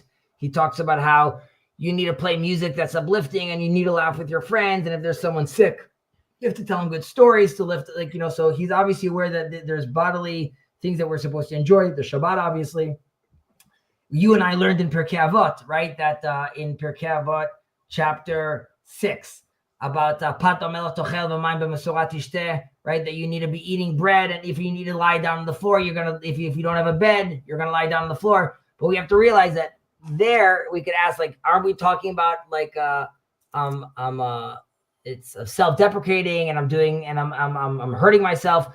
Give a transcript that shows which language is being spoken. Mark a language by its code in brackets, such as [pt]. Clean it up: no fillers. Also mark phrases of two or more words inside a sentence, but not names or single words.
[en] He talks about how you need to play music that's uplifting, and you need to laugh with your friends, and if there's someone sick, you have to tell them good stories to lift, so he's obviously aware that there's bodily things that we're supposed to enjoy, the Shabbat, obviously. You and I learned in Pirkei Avot, right? That in Pirkei Avot, chapter 6, about [he] פת במלח תאכל ומים במשורה תשתה, [en] right? That you need to be eating bread, and if you need to lie down on the floor, if you don't have a bed, you're gonna lie down on the floor. But we have to realize that there we could ask, like, are we talking about like it's self-deprecating and I'm hurting myself?